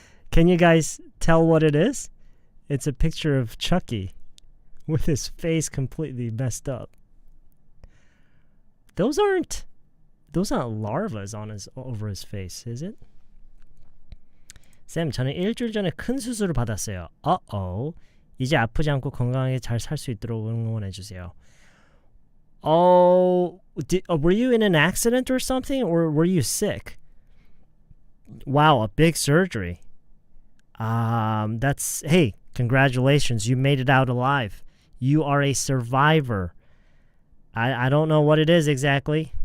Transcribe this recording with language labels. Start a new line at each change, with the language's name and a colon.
English: Can you guys tell what it is? It's a picture of Chucky with his face completely messed up. Those aren't larvas on over his face, is it?
Korean: 쌤, 저는 일주일 전에 큰 수술을 받았어요. 이제 아프지 않고 건강하게 잘 살 수 있도록 응원해 주세요.
English: Oh, were you in an accident or something, or were you sick? Wow, a big surgery. Hey, congratulations, you made it out alive. You are a survivor. I don't know what it is exactly.